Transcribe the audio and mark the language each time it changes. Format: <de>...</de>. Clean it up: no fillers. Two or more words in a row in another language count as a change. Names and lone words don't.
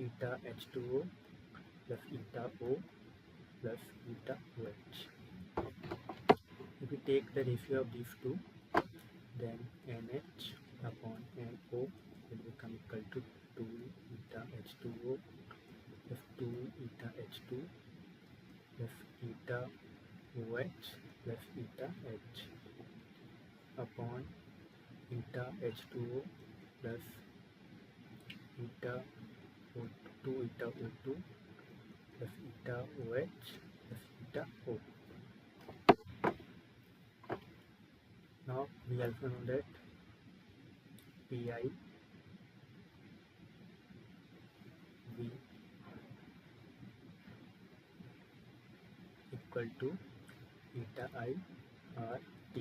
<en>eta H2O plus eta O plus eta OH. If we take the ratio of these two, then NH upon NO will become equal to 2 eta H2O plus 2 eta H2 plus eta OH plus eta H upon eta H2O plus eta O2 eta O2 plus eta OH plus eta O. Now we also know that Pi V equal to eta I R T.</en>